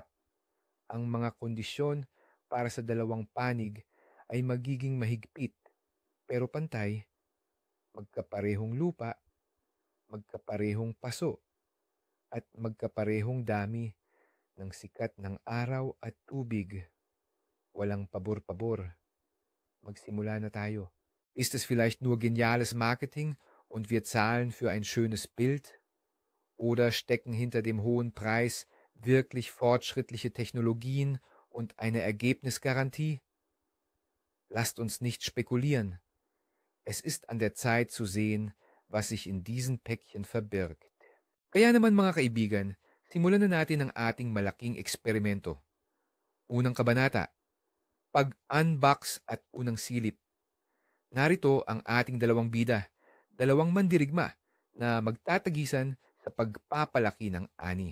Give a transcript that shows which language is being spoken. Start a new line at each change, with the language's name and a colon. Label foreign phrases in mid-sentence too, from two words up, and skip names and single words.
Filipino: Ang mga kondisyon para sa dalawang panig ay magiging mahigpit pero pantay, magkaparehong lupa, magkaparehong paso, at magkaparehong dami ng sikat ng araw at tubig. Walang pabor-pabor. Magsimula na tayo.
German: Ist es vielleicht nur geniales Marketing und wir zahlen für ein schönes Bild? Oder stecken hinter dem hohen Preis wirklich fortschrittliche Technologien und eine Ergebnisgarantie? Lasst uns nicht spekulieren. Es ist an der Zeit zu sehen, was sich in diesen Päckchen verbirgt.
Filipino: Kaya naman mga kaibigan, simulan na natin ang ating malaking eksperimento. Unang kabanata, pag-unbox at unang silip. Narito ang ating dalawang bida, dalawang mandirigma na magtatagisan sa pagpapalaki ng ani.